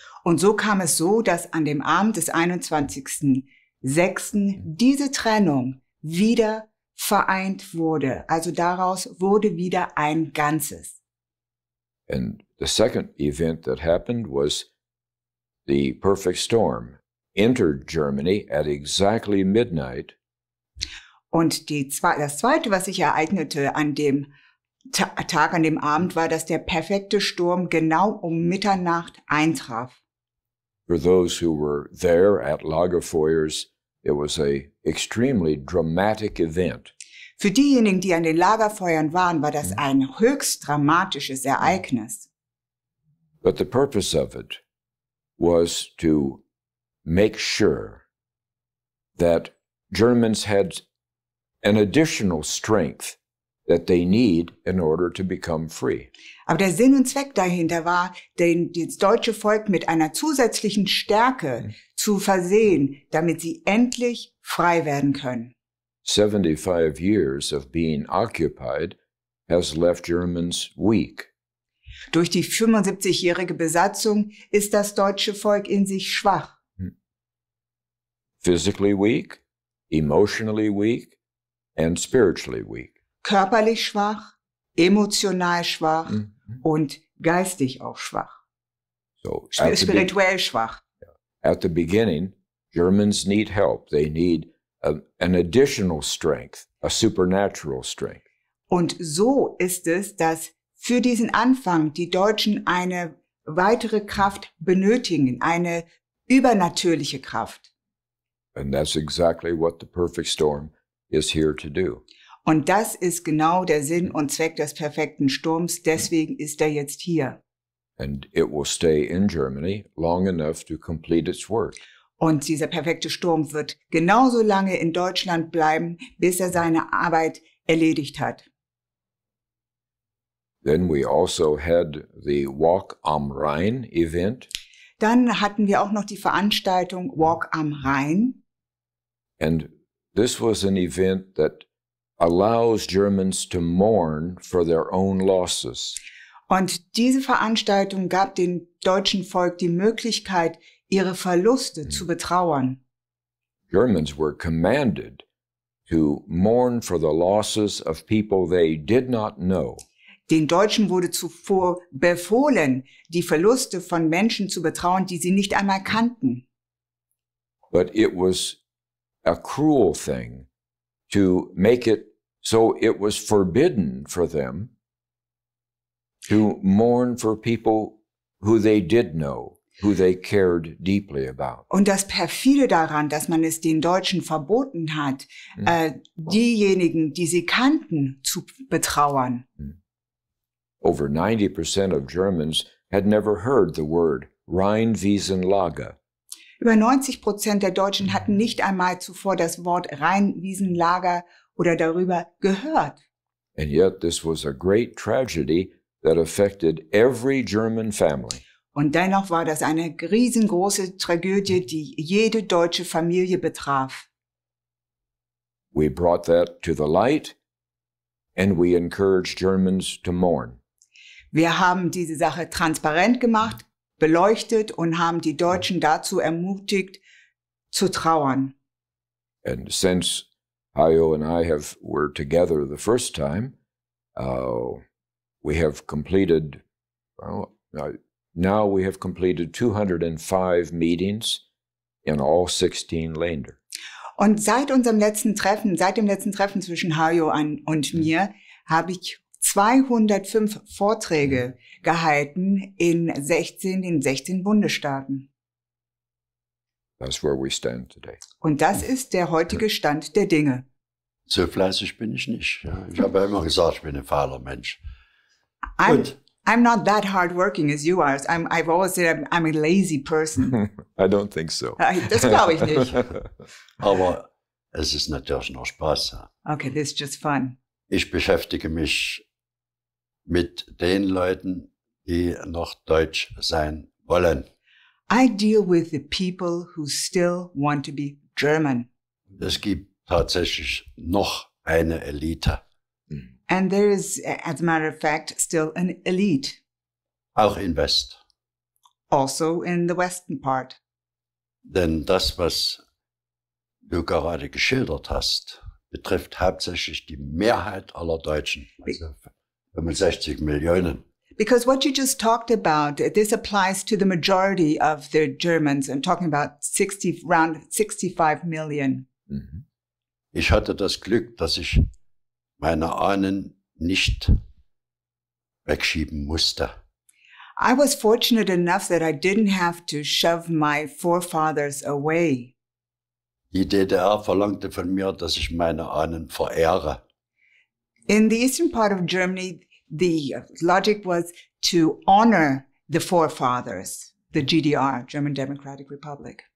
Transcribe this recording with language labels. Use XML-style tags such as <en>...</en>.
<de>Und so kam es so, dass an dem Abend des 21.06. diese Trennung wieder vereint wurde. Also daraus wurde wieder ein Ganzes.</de> <en>And the second event that happened was the perfect storm entered Germany at exactly midnight.</en> <de>Und das Zweite, was sich ereignete an dem Tag, an dem Abend, war, dass der perfekte Sturm genau um Mitternacht eintraf.</de> <en>For those who were there at Lagerfeuers, it was a extremely dramatic event.</en> <de>Für diejenigen, die an den Lagerfeuern waren, war das ein höchst dramatisches Ereignis.</de> <en>But the purpose of it was to make sure that Germans had an additional strength that they need in order to become free.</en> <de>Aber der Sinn und Zweck dahinter war, das deutsche Volk mit einer zusätzlichen Stärke zu versehen, damit sie endlich frei werden können.</de> <en>75 years of being occupied has left Germans weak.</en> <de>Durch die 75-jährige Besatzung ist das deutsche Volk in sich schwach.</de> <en>Physically weak, emotionally weak, and spiritually weak.</en> <de>Körperlich schwach, emotional schwach und geistig auch schwach. So Spirituell schwach.</de> <en>At the beginning, Germans need help. They need an additional strength, a supernatural strength.</en> <de>Und so ist es, dass für diesen Anfang die Deutschen eine weitere Kraft benötigen, eine übernatürliche Kraft.</de> <en>And that's exactly what the perfect storm is here to do.</en> <de>Und das ist genau der Sinn und Zweck des perfekten Sturms. Deswegen ist er jetzt hier.</de> <en>And it will stay in Germany long enough to complete its work.</en> <de>Und dieser perfekte Sturm wird genauso lange in Deutschland bleiben, bis er seine Arbeit erledigt hat.</de> <en>Then we also had the Walk am Rhein event.</en> <de>Dann hatten wir auch noch die Veranstaltung Walk am Rhein.</de> <en>And this was an event that allows Germans to mourn for their own losses.</en> <de>Und diese Veranstaltung gab dem deutschen Volk die Möglichkeit, ihre Verluste zu betrauern.</de> <en>Germans were commanded to mourn for the losses of people they did not know.</en> <de>Den Deutschen wurde zuvor befohlen, die Verluste von Menschen zu betrauern, die sie nicht einmal kannten.</de> <en>but it was a cruel thing to make it so it was forbidden for them to mourn for people who they did know, who they cared deeply about.</en> <de>Und das perfide daran, dass man es den Deutschen verboten hat, diejenigen, die sie kannten, zu betrauern.</de> <en>Over 90% of Germans had never heard the word Rheinwiesenlager.</en> <de>Über 90% der Deutschen hatten nicht einmal zuvor das Wort Rheinwiesenlager oder darüber gehört.</de> <en>And yet this was a great tragedy that affected every German family.</en> <de>Und dennoch war das eine riesengroße Tragödie, die jede deutsche Familie betraf.</de> <en>We brought that to the light, and we encouraged Germans to mourn.</en> <de>Wir haben diese Sache transparent gemacht, beleuchtet und haben die Deutschen dazu ermutigt, zu trauern.</de> <en>And since Hayo and I were together the first time, we have completed, now we have completed 205 meetings in all 16 Länder.</en> <de>Und seit dem letzten Treffen zwischen Hayo und mir, habe ich 205 Vorträge gehalten in 16 Bundesstaaten.</de> <en>That's where we stand today.</en> <de>Und das ist der heutige Stand der Dinge. So fleißig bin ich nicht. Ja. Ich habe ja immer gesagt, ich bin ein fauler Mensch.</de> <en>I'm not that hardworking as you are. I've always said I'm a lazy person. I don't think so.</en> <de>Das glaube ich nicht. Aber es ist natürlich noch Spaß. Ja.</de> <en>Okay, this is just fun.</en> <de>Ich beschäftige mich mit den Leuten, die noch deutsch sein wollen.</de> <en>I deal with the people who still want to be German.</en> <de>Es gibt tatsächlich noch eine Elite.</de> <en>And there is, as a matter of fact, still an elite.</en> <de>Auch in West.</de> <en>Also in the western part.</en> <de>Denn das, was du gerade geschildert hast, betrifft hauptsächlich die Mehrheit aller Deutschen. Also 65 Millionen.</de> <en>Because what you just talked about, this applies to the majority of the Germans. I'm talking about around 65 million.</en> <de>Ich hatte das Glück, dass ich meine Ahnen nicht wegschieben musste.</de> <en>I was fortunate enough that I didn't have to shove my forefathers away.</en> <de>Die DDR verlangte von mir, dass ich meine Ahnen verehre.</de> <en>In the eastern part of Germany, the logic was to honor the forefathers, the GDR, German Democratic Republic.</en>